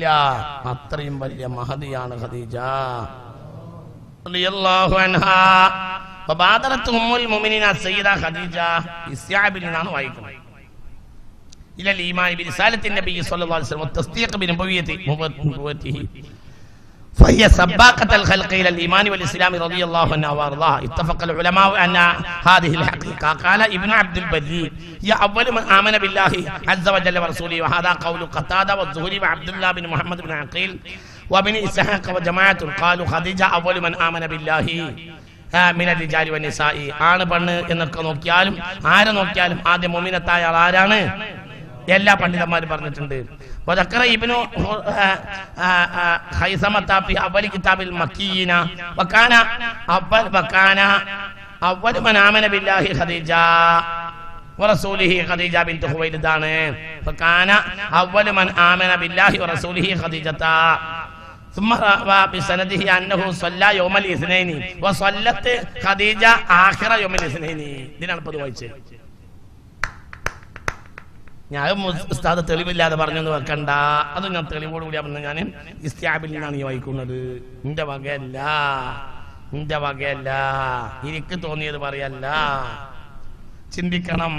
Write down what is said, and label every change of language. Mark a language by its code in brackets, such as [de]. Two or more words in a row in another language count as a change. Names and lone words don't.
[ml] അത്രയും വലിയ മഹദിയാണ് ഖദീജ [ar] رضي الله عنها. فبادرت أم المؤمنين السيدة [ml] ഖദീജ ഇസ്യാബിൽ നിന്നാണ് വായിക്കുന്നത്. [ar] إلى الإيمان برسالة النبي صلى الله عليه وسلم والتصديق بنبوته فهي سباقة الخلق إلى الإيمان والإسلام رضي الله عنها وأرضاها. اتفق العلماء أن هذه الحقيقة قال ابن عبد البدي هي أول من آمن بالله عز وجل ورسوله، وهذا قول قتادة والزهري وعبد الله بن محمد بن عقيل وابن إسحاق وجماعة قالوا خديجة أول من آمن بالله من الرجال والنساء. [ml] ആണ് പെണ്ണ് എന്നൊക്കെ നോക്കിയാലും ആരെ നോക്കിയാലും ആദ്യം മുഅ്മിനത്തായ ആരാണ്? എല്ലാ പണ്ഡിതന്മാരും പറഞ്ഞിട്ടുണ്ട്. [ar] وذكر ابن خيثمة في أول كتاب المكيين وكان أول من آمن بالله خديجة ورسوله خديجة بنت خويلد. فكان أول من آمن بالله ورسوله خديجة. ثم روى بسنده أنه صلى يوم الاثنين وصلت خديجة آخر يوم الاثنين. [ml] ഇതിനാണ് പൊതു വായിച്ചത്. ഞാൻ ഉസ്താദ് തെളിവില്ലാതെ പറഞ്ഞെന്ന് വെക്കണ്ട. അത് ഞാൻ തെളിവോടുകൂടി പറഞ്ഞ ഞാൻ ഇസ്തിയാബിൽ നിന്നാണ് ഈ വായിക്കുന്നത്. എന്റെ വകയല്ല, എന്റെ വകയല്ല, എനിക്ക് തോന്നിയത് പറയല്ല. ചിന്തിക്കണം.